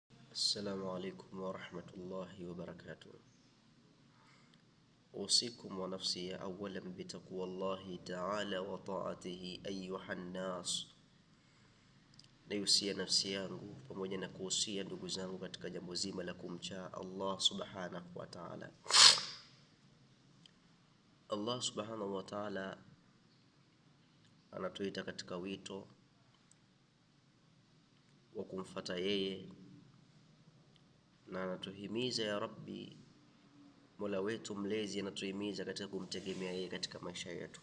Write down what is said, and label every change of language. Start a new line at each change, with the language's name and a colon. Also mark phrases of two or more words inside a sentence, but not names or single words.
Arabic: السلام عليكم ورحمة الله وبركاته. أوصيكم ونفسي أولا بتقوى الله تعالى وطاعته أيها الناس.
Swahili: Naihusia nafsi yangu pamoja na kuhusia ndugu zangu katika jambo zima la kumcha Allah
Arabic: سبحانه وتعالى.
Swahili: Allah
Arabic: سبحانه وتعالى
Swahili: anatuita katika wito wa kumfuata yeye, na anatuhimiza ya Rabbi, Mola wetu mlezi anatuhimiza katika kumtegemea yeye katika maisha yetu.